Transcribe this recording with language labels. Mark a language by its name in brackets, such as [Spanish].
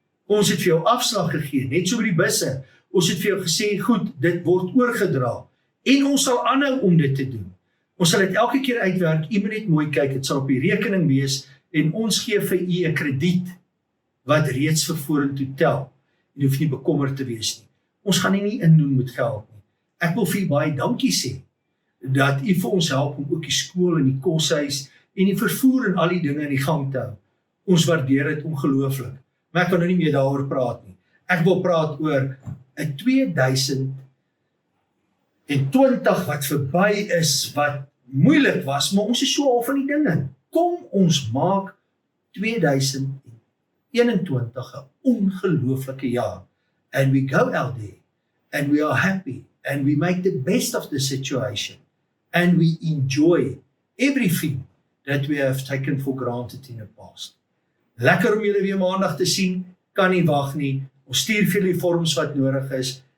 [Afrikaans] Ons het vir jou afslag gegee, net so by die busse. Ons het vir jou gesê, goed, dit word oorgedra. En ons sal aanhou om dit te doen. Ons sal dit elke keer uitwerk, u moet net mooi kyk, dit sal op die rekening wees, en ons gee vir u 'n krediet, wat reeds vir vorentoe tel. En hoef nie bekommerd te wees nie. Ons gaan nie indoen met geld nie. Ek wil vir u baie dankie sê, dat u vir ons help om ook die skool en die koshuis, en die vervoer en al die dinge in die gang te hou. Ons waardeer dit ongelooflik. Maar ek wil nou nie meer daaroor praat nie. Ek wil praat oor 'n 2020 wat verby is, wat moeilik was, maar ons is so al van die dinge. Kom ons maak 2021 'n ongelooflike jaar. [English] And we go out there, and we are happy, and we make the best of the situation, and we enjoy everything that we have taken for granted in the past. [Afrikaans] Lekker om julle weer maandag te sien, kan nie wag nie. Ons stuur vir julle die vorms wat nodig is.